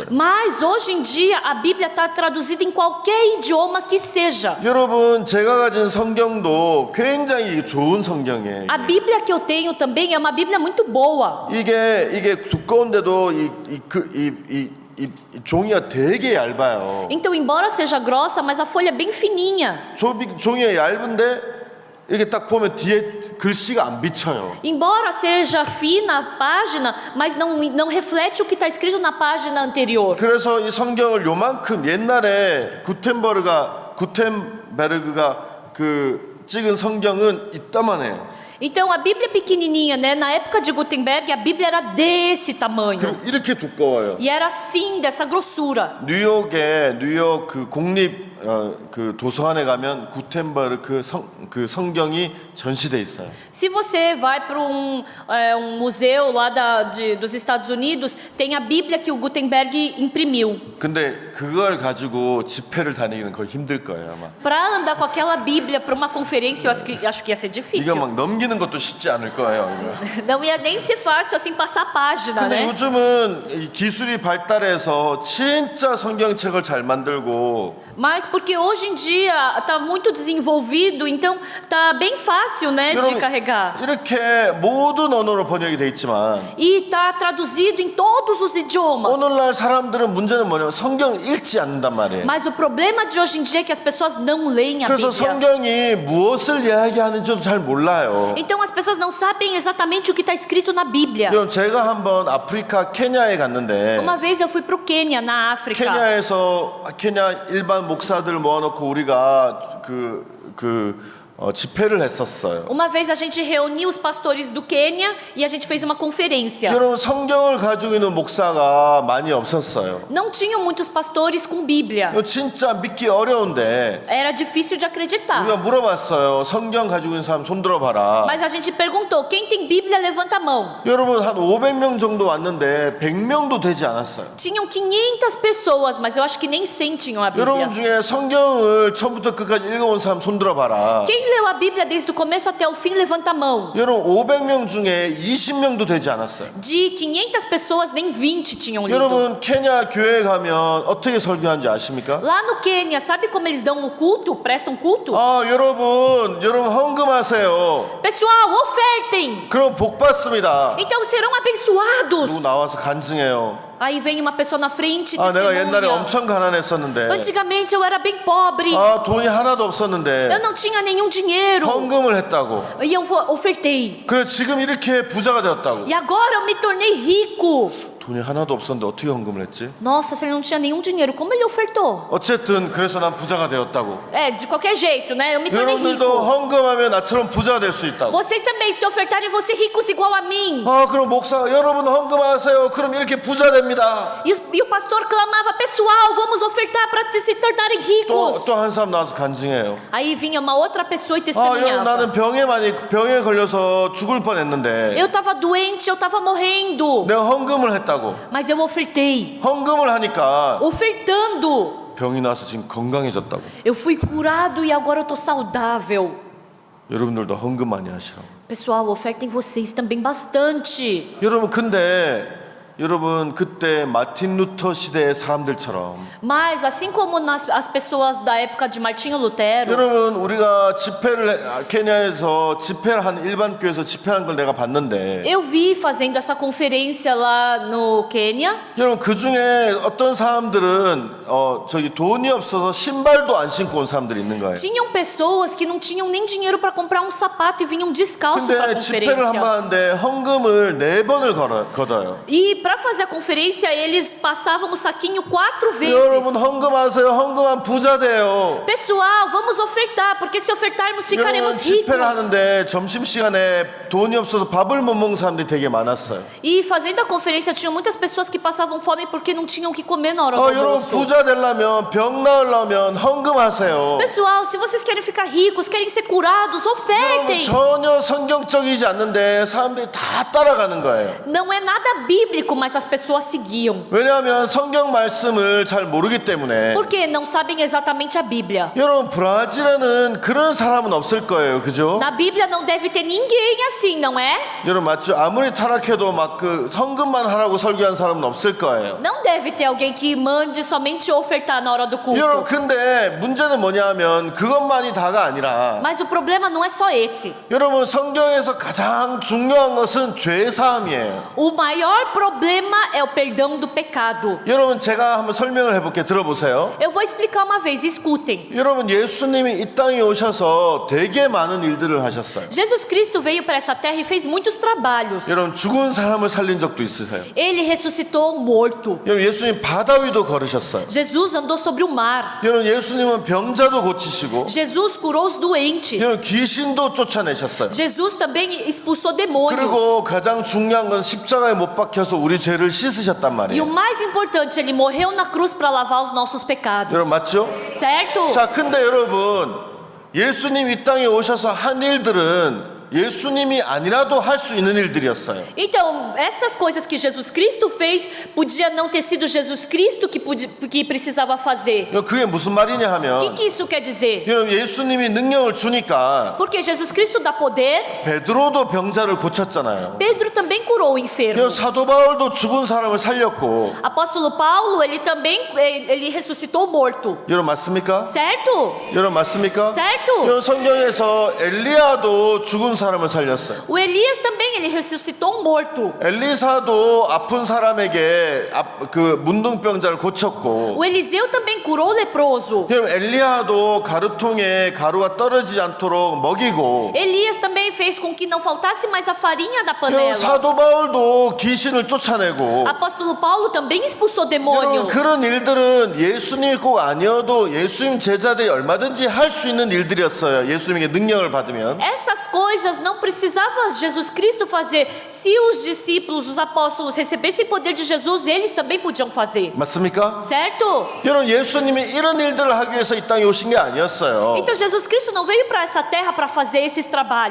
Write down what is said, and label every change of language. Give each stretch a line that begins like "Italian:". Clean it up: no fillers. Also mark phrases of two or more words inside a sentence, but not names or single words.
Portuguese: Mas hoje em dia a Bíblia está traduzida em qualquer idioma que seja.
Korean: 여러분 제가 가진 성경도 굉장히 좋은 성경이에요.
Portuguese: A Bíblia que eu tenho também é uma Bíblia muito boa.
Korean: 이게 두꺼운데도 이 종이가 되게 얇아요.
Portuguese: Então, embora seja grossa, mas a folha é bem fininha.
Korean: 종이가 얇은데 이렇게 딱 보면 뒤에 글씨가 안 비쳐요.
Portuguese: Embora seja fina a página, mas não reflete o que está escrito na página anterior.
Korean: 그래서 이 성경을 요만큼 옛날에 구텐베르그가 그 찍은 성경은 이따만해요.
Portuguese: Então a Bíblia pequenininha, né? Na época de Gutenberg, a Bíblia era desse tamanho.
Korean: 이렇게 두꺼워요.
Portuguese: E era assim, dessa grossura.
Korean: 뉴욕 그 국립 그 도서관에 가면 구텐베르그 그 성경이 전시돼 있어요.
Portuguese: Se você vai para um museu lá dos Estados Unidos, tem a Bíblia que o Gutenberg imprimiu.
Korean: 근데 그걸 가지고 집회를 다니기는 거의 힘들 거예요 아마.
Portuguese: Para andar com aquela Bíblia para uma conferência, eu acho que ia ser
Korean: 이거
Portuguese: difícil.
Korean: 막 넘기는 것도 쉽지 않을 거예요. 이거.
Portuguese: Não ia nem ser fácil assim passar a página,
Korean: 근데
Portuguese: né?
Korean: 요즘은 이 기술이 발달해서 진짜 성경책을 잘 만들고
Portuguese: Mas porque hoje em dia está muito desenvolvido, então tá bem fácil, né, de
Korean: 여러분,
Portuguese: carregar.
Korean: 이렇게 모든 언어로 번역이 돼 있지만
Portuguese: E está traduzido em todos os idiomas.
Korean: 오늘날 사람들은 문제는 뭐냐면 성경을 읽지 않는단 말이에요.
Portuguese: Mas o problema de hoje em dia é que as pessoas não leem a
Korean: 그래서
Portuguese: Bíblia.
Korean: 성경이 무엇을 이야기하는지도 잘 몰라요.
Portuguese: Então as pessoas não sabem exatamente o que está escrito na Bíblia.
Korean: 여러분 제가 한번 아프리카 케냐에 갔는데
Portuguese: Uma vez eu fui para o Quênia, na África.
Korean: 케냐 일반 목사들 모아놓고 우리가 집회를 했었어요.
Portuguese: Uma vez a gente reuniu os pastores do Quênia e a gente fez uma conferência.
Korean: 여러분 성경을 가지고 있는 목사가 많이 없었어요.
Portuguese: Não tinham muitos pastores com Bíblia.
Korean: 이거 진짜 믿기 어려운데
Portuguese: Era difícil de acreditar.
Korean: 우리가 물어봤어요. 성경 가지고 있는 사람 손 들어봐라.
Portuguese: Mas a gente perguntou, quem tem Bíblia, levanta a mão.
Korean: 여러분 한 500명 정도 왔는데 100명도 되지 않았어요.
Portuguese: Tinham 500 pessoas, mas eu acho que nem 100 tinham a
Korean: 여러분
Portuguese: Bíblia.
Korean: 중에 성경을 처음부터 끝까지 읽어온 사람 손 들어봐라.
Portuguese: Quem leu a Bíblia desde o começo até o fim, levanta a mão.
Korean: 여러분 500명 중에 20명도 되지 않았어요.
Portuguese: De 500 pessoas, nem 20 tinham lido.
Korean: 여러분 케냐 교회 가면 어떻게 설교하는지 아십니까?
Portuguese: Lá no Quênia, sabe como eles dão o culto? Prestam culto?
Korean: 여러분 헌금하세요.
Portuguese: Pessoal, ofertem!
Korean: 그럼 복 받습니다.
Portuguese: Então serão
Korean: 누구
Portuguese: abençoados.
Korean: 나와서 간증해요.
Portuguese: Aí vem uma pessoa na frente e
Korean: 내가 옛날에
Portuguese: testemunha.
Korean: 엄청 가난했었는데
Portuguese: Antigamente eu era bem pobre.
Korean: 돈이 하나도 없었는데
Portuguese: Eu não tinha nenhum dinheiro.
Korean: 헌금을 했다고.
Portuguese: E eu ofertei.
Korean: 그래 지금 이렇게 부자가 되었다고.
Portuguese: E agora eu me tornei rico.
Korean: 돈이 하나도 없었는데 어떻게 헌금을 했지?
Portuguese: Nossa, se ele não tinha nenhum dinheiro, como ele ofertou?
Korean: 어쨌든 그래서 난 부자가 되었다고.
Portuguese: De qualquer jeito, né? Eu me tornei
Korean: 여러분들도
Portuguese: rico.
Korean: 헌금하면 나처럼 부자가 될 수 있다고.
Portuguese: Vocês também, se ofertarem, vão ser ricos igual a mim.
Korean: 그럼 목사 여러분 헌금하세요. 그럼 이렇게 부자 됩니다.
Portuguese: E o pastor clamava, pessoal, vamos ofertar para se tornarem ricos.
Korean: 또 한 사람 나와서 간증해요.
Portuguese: Aí vinha uma outra pessoa e
Korean: 여러분
Portuguese: testemunhava.
Korean: 나는 병에 걸려서 죽을 뻔했는데
Portuguese: Eu estava doente, eu estava morrendo.
Korean: 내가 헌금을 했다고.
Portuguese: Mas eu ofertei.
Korean: 헌금을 하니까
Portuguese: Ofertando.
Korean: 병이 나서 지금 건강해졌다고.
Portuguese: Eu fui curado e agora eu tô saudável.
Korean: 여러분들도 헌금 많이 하시라고.
Portuguese: Pessoal, ofertem vocês também bastante.
Korean: 여러분 근데 여러분 그때 마틴 루터 시대의 사람들처럼
Portuguese: Mas assim como as pessoas da época de Martinho Lutero,
Korean: 여러분 우리가 케냐에서 집회를 한 일반 교회에서 집회한 걸 내가 봤는데
Portuguese: eu vi fazendo essa conferência lá no Quênia.
Korean: 여러분 그 중에 어떤 사람들은 저기 돈이 없어서 신발도 안 신고 온 사람들이 있는 거예요.
Portuguese: Tinham pessoas que não tinham nem dinheiro para comprar um sapato e vinham descalço para a
Korean: 근데 집회를 한 번
Portuguese: conferência.
Korean: 하는데 헌금을 4번을 걷어요.
Portuguese: E para fazer a conferência, eles passavam o saquinho 4
Korean: 여러분
Portuguese: vezes.
Korean: 헌금하세요. 헌금한 부자 돼요.
Portuguese: Pessoal, vamos ofertar, porque se ofertarmos
Korean: 여러분
Portuguese: ficaremos
Korean: 집회를
Portuguese: ricos.
Korean: 하는데 점심시간에 돈이 없어서 밥을 못 먹는 사람들이 되게 많았어요.
Portuguese: E fazendo a conferência, tinham muitas pessoas que passavam fome porque não tinham o que comer na hora do
Korean: 여러분
Portuguese: almoço.
Korean: 부자 되려면 병 나으려면 헌금하세요.
Portuguese: Pessoal, se vocês querem ficar ricos, querem ser curados,
Korean: 여러분
Portuguese: ofertem.
Korean: 전혀 성경적이지 않는데 사람들이 다 따라가는 거예요.
Portuguese: Não é nada bíblico, mas as pessoas seguiam.
Korean: 왜냐하면 성경 말씀을 잘 모르기 때문에.
Portuguese: Porque não sabem exatamente a Bíblia.
Korean: 여러분 브라질에는 그런 사람은 없을 거예요, 그죠?
Portuguese: Na Bíblia não deve ter ninguém assim, não é?
Korean: 여러분 맞죠? 아무리 타락해도 막 그 성금만 하라고 설교한 사람은 없을 거예요.
Portuguese: Não deve ter alguém que mande somente ofertar na hora do culto.
Korean: 여러분 근데 문제는 뭐냐면 그것만이 다가 아니라
Portuguese: Mas o problema não é só esse.
Korean: 여러분 성경에서 가장 중요한 것은 죄 사함이에요.
Portuguese: O maior problema é o perdão do pecado.
Korean: 여러분 제가 한번 설명을 해볼게요. 들어보세요.
Portuguese: Eu vou explicar uma vez, escutem.
Korean: 여러분 예수님이 이 땅에 오셔서 되게 많은 일들을 하셨어요.
Portuguese: Jesus Cristo veio para essa terra e fez muitos trabalhos.
Korean: 여러분 죽은 사람을 살린 적도 있으세요.
Portuguese: Ele ressuscitou um morto.
Korean: 여러분 예수님 바다 위도 걸으셨어요.
Portuguese: Jesus andou sobre o mar.
Korean: 여러분 예수님은 병자도 고치시고
Portuguese: Jesus curou os doentes.
Korean: 여러분 귀신도 쫓아내셨어요.
Portuguese: Jesus também expulsou demônios.
Korean: 그리고 가장 중요한 건 십자가에 못 박혀서 우리 죄를 씻으셨단
Portuguese: E o
Korean: 말이에요.
Portuguese: mais importante, ele morreu na cruz para lavar os nossos pecados.
Korean: 여러분 맞죠?
Portuguese: Certo?
Korean: 자, 근데 여러분 예수님 이 땅에 오셔서 한 일들은 예수님이 아니라도 할 수 있는 일들이었어요.
Portuguese: Então, essas coisas que Jesus Cristo fez, podia não ter sido Jesus Cristo que precisava fazer.
Korean: 그게 무슨 말이냐
Portuguese: O
Korean: 하면
Portuguese: que isso quer dizer?
Korean: 여러분 예수님이 능력을 주니까
Portuguese: Porque Jesus Cristo dá poder,
Korean: 베드로도 병자를 고쳤잖아요.
Portuguese: Pedro também curou o enfermo.
Korean: 여러분 사도 바울도 죽은 사람을 살렸고
Portuguese: Apóstolo Paulo, ele também ele ressuscitou o morto.
Korean: 여러분 맞습니까?
Portuguese: Certo?
Korean: 여러분 맞습니까?
Portuguese: Certo.
Korean: 여러분 성경에서 엘리야도 죽은 사람을 살렸어요.
Portuguese: O Elias também, ele ressuscitou um morto.
Korean: 엘리사도 아픈 사람에게 그 문둥병자를 고쳤고
Portuguese: O Eliseu também curou o leproso.
Korean: 여러분 엘리야도 가루통에 가루가 떨어지지 않도록 먹이고
Portuguese: Elias também fez com que não faltasse mais a farinha da
Korean: 여러분
Portuguese: panela.
Korean: 사도 바울도 귀신을 쫓아내고
Portuguese: Apóstolo Paulo também expulsou
Korean: 여러분
Portuguese: demônio.
Korean: 그런 일들은 예수님이 꼭 아니어도 예수님 제자들이 얼마든지 할 수 있는 일들이었어요. 예수님에게 능력을 받으면.
Portuguese: Essas coisas não precisava Jesus Cristo fazer. Se os discípulos, os apóstolos recebessem poder de Jesus, eles também podiam fazer.
Korean: 맞습니까?
Portuguese: Certo?
Korean: 여러분 예수님이 이런 일들을 하기 위해서 이 땅에 오신 게 아니었어요.
Portuguese: Então Jesus Cristo não veio para essa terra para fazer esses trabalhos.